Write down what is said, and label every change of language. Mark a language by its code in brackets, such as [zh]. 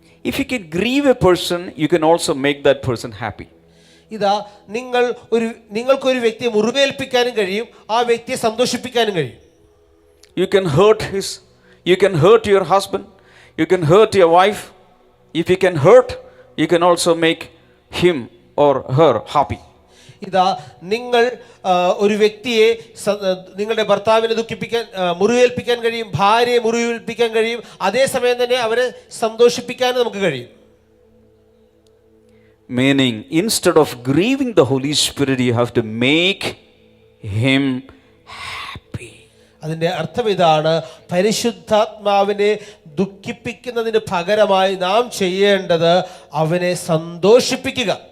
[en] If you can grieve a person, you can also make that person happy. [ml] ഇതാ നിങ്ങൾക്കൊരു വ്യക്തിയെ മുറിവേൽപ്പിക്കാനും കഴിയും, ആ വ്യക്തിയെ സന്തോഷിപ്പിക്കാനും കഴിയും. [en] You can hurt your husband, you can hurt your wife. If you can hurt, you can also make him or her happy. [ml] ഇതാ നിങ്ങൾ ഒരു വ്യക്തിയെ നിങ്ങളുടെ ഭർത്താവിനെ മുറിവേൽപ്പിക്കാൻ കഴിയും, ഭാര്യയെ മുറിവേൽപ്പിക്കാൻ കഴിയും, അതേസമയം തന്നെ അവരെ സന്തോഷിപ്പിക്കാനും നമുക്ക് കഴിയും. [en] Meaning, instead of grieving the Holy Spirit, you have to make him happy. [ml] അതിൻ്റെ അർത്ഥം ഇതാണ്, പരിശുദ്ധാത്മാവിനെ ദുഃഖിപ്പിക്കുന്നതിന് പകരമായി നാം ചെയ്യേണ്ടത് അവനെ സന്തോഷിപ്പിക്കുക.